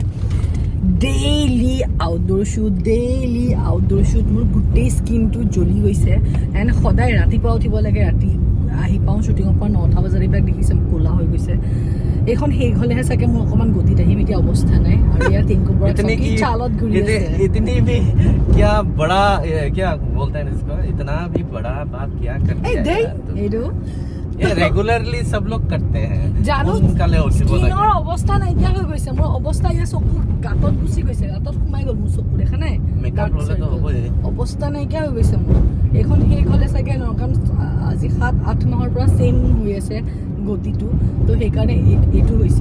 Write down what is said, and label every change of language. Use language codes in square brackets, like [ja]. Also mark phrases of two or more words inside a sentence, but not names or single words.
[en] daily outdoor shoot [as] মোৰ গোটেই স্কিনটো জ্বলি গৈছে। এণ্ড সদায় ৰাতিপুৱা উঠিব লাগে, ৰাতি আহি পাওঁ শ্বুটিঙৰ পৰা 9টা বজাত। এইবিলাক দেখিছে মোৰ ক'লা হৈ গৈছে। এইখন শেষ হ'লেহে চাগে মোৰ অকণমান গতিত আহিম, এতিয়া অৱস্থা নাই। আৰু ইয়াৰ টিংকু বৰা চালত ঘূৰি আছে। [hi] इतनी भी क्या बड़ा क्या बोलते हैं इसको, इतना भी बड़ा बात क्या कर दिया यार तुम। ये रेगुलरली सब लोग करते हैं [as] জানো স্কিনৰ অৱস্থা নাইকিয়া হৈ গৈছে। মোৰ অৱস্থা ইয়াৰ চকুৰ গাঁতত গুচি গৈছে, গাঁতত সোমাই গ'ল মোৰ চকু, দেখা নাই? অৱস্থা নাইকিয়া হৈ গৈছে মোৰ। এইখন শেষ হ'লে চাগে কাৰণ আজি 7-8 মাহৰ পৰা চেম হৈ আছে গতিটো, তো সেইকাৰণে এইটো হৈছে।